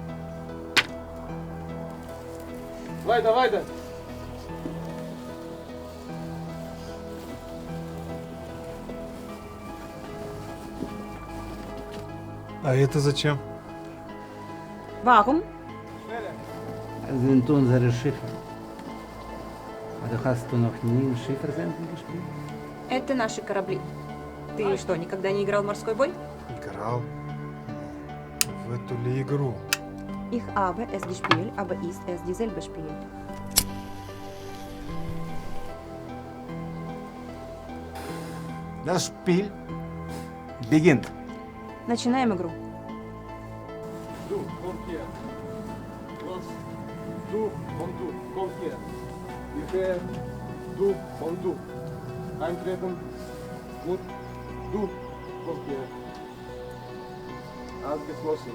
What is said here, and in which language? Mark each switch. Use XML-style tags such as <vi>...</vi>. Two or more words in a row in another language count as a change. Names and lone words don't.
<de>Weiter, weiter!</de> <ru>А это зачем?</ru> <de>Warum? Das sind unsere Schiffe. Hast du noch nie in Schiffersenden gespielt?</de> <ru>Это наши корабли. Ты что, никогда не играл в морской бой? Играл в эту ли игру?</ru> <de>Ich habe es gespielt, aber ist es dieselbe Spiel? Das Spiel beginnt.</de> <ru>Начинаем игру.</ru> <de>Du, komm hier. Los. Du und du, komm hier. Hierher. Du und du. Eintreten. Gut. Du, komm hier. Ausgeschlossen.</de>